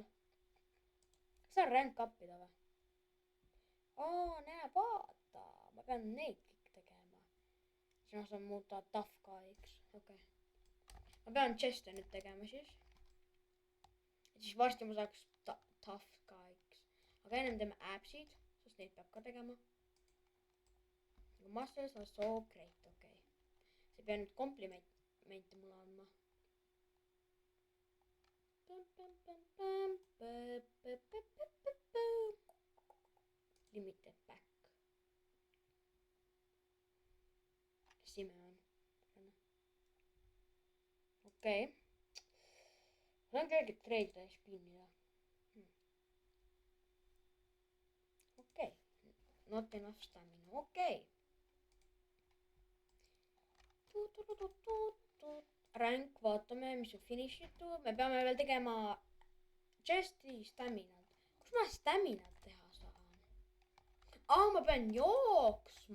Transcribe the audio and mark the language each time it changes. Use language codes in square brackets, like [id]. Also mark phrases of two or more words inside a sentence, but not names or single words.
[et] Saan rank up'ida või? Näe, vaata. Ma pean neid kõik tegema. Siis ma saan muuta [en] tough guy'ks. [et] Okei. Ma pean chest'e nüüd tegema siis. Et siis varsti ma saaks [en] tough guy'ks. [et] Aga ennem teeme appsid, sest neid peab ka tegema. [en] Muscles are so great, [et] okei. See peab nüüd komplimente mulle andma. [en] Limited back. [et] Simeon. Okei. Ma saan kergelt treidida ja spinnida. Okei. [en] Not enough stamina. [et] Okei. Rank, vaatame, mis on finishitu. Me peame veel tegema chest'i staminat. Kus ma staminat teha saan? Ma pean jooksma.